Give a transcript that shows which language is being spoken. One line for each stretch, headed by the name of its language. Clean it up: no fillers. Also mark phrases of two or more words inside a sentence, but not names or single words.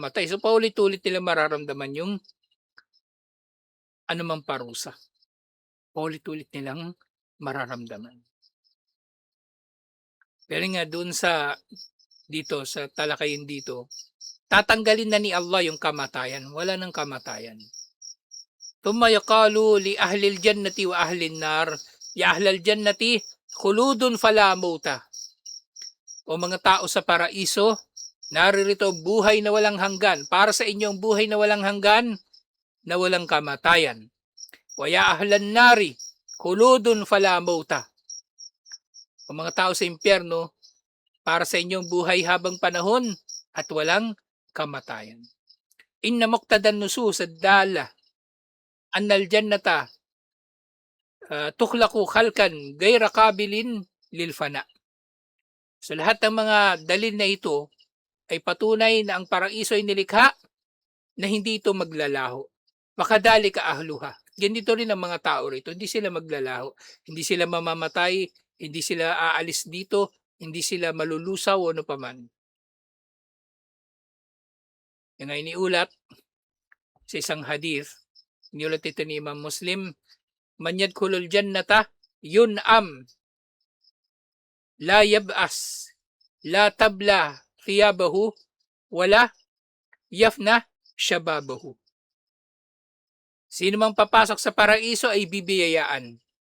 Filipino: So, paulit-ulit nila mararamdaman yung anumang parusa. Paulit-ulit nilang mararamdaman. Pero nga doon sa dito sa talakayin dito, tatanggalin na ni Allah yung kamatayan. Wala nang kamatayan.
Arabic: ثم يقال لأهل الجنة وأهل النار يا أهل الجنة خلود فلا موت.
Filipino: O mga tao sa paraiso, naririto buhay na walang hanggan. Para sa inyong buhay na walang hanggan, na walang kamatayan.
Arabic: ويا أهل النار خلود فلا موت.
Filipino: O mga tao sa impyerno, para sa inyong buhay habang panahon at walang kamatayan.
Arabic: إن مقتضى النصوص الدالة أن الجنة تخلق خلقا غير قابل للفناء.
Filipino: So lahat ng mga dalil na ito ay patunay na ang paraiso ay nilikha na hindi ito maglalaho. Makadali ka ahluha. Ganito rin ang mga tao rito. Hindi sila maglalaho. Hindi sila mamamatay. Hindi sila aalis dito. Hindi sila malulusaw o ano paman. Yan ay iniulat sa isang hadith. Iniulat ito ni Imam Muslim.
Arabic: من يدخل الجنة ينعم لا يبأس لا تبلى ثيابه ولا يفنى شبابه.
Filipino: Sino mang papasok sa paraiso ay bibiyayaan.